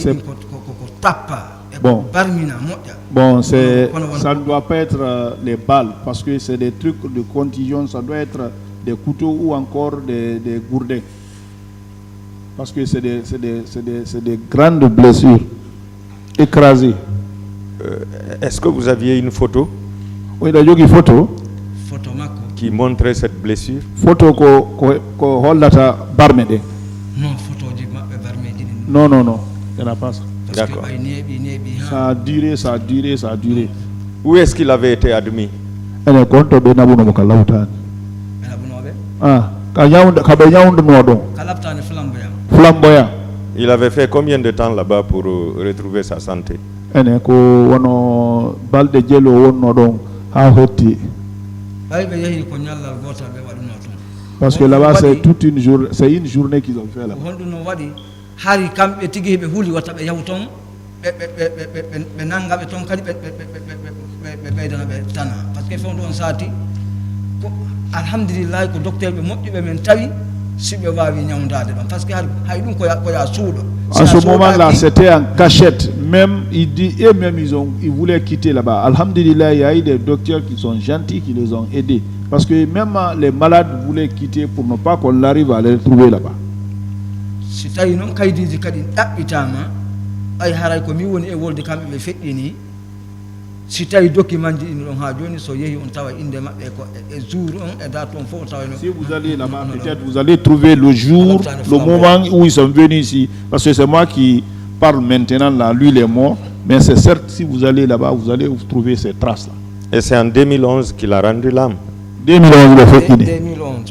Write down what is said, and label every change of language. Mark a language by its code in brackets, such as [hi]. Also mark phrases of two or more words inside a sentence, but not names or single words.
[fr] Bon, bon ça ne doit pas être les balles parce que c'est des trucs de contusion, ça doit être des couteaux ou encore des gourdins. Parce que c'est des grandes blessures écrasées. Est-ce que vous aviez une photo? Oui, il y a une photo qui montrait cette blessure? [ff] Photo ko hollata barmede. [fr] Non, non, non, il n'y en a pas ça. D'accord. Ça a duré, ça a duré, ça a duré. Où est-ce qu'il avait été admis? Flamboyant. Il avait fait combien de temps là-bas pour retrouver sa santé? Parce que là-bas c'est toute une journée, c'est une journée qu'ils ont fait là. [ff] Hari kamɓe tigi ɓe huuli watta ɓe yahu toon ɓe nanga ɓe toon kadi ɓe ɓeydana ɓe tana [fr] par ce que [ff] fewndo on saati ko alhamdulillahi ko docteur ɓe moƴƴuɓe men tawi si ɓe wawi ñawdade ɗon [fr] par ce que [ff] hay ɗum koya suuɗo. [fr] En ce moment-là, c'était en cachette. Même ils voulaient quitter là-bas. Alhamdulillah, il y a eu des docteurs qui sont gentils, qui les ont aidés. Parce que même les malades voulaient quitter pour ne pas qu'on arrive à les retrouver là-bas. [ff] Si tawi noon kaydiji kadi ɗaɓɓitama ay haray ko mi woni e wolde kamɓe ɓe feƴƴini si tawi document ji ɗini ɗon ha joni so yeehi on tawa inde maɓɓe ko e jour on e date on fof tawa. [fr] Si vous allez là-bas, peut-être vous allez trouver le jour, le moment où ils sont venus ici. Parce que c'est moi qui parle maintenant là, lui il est mort. Mais c'est certes, si vous allez là-bas, vous allez trouver ces traces-là. Et c'est en 2011 qu'il a rendu l'âme? 2011, le fait 2011,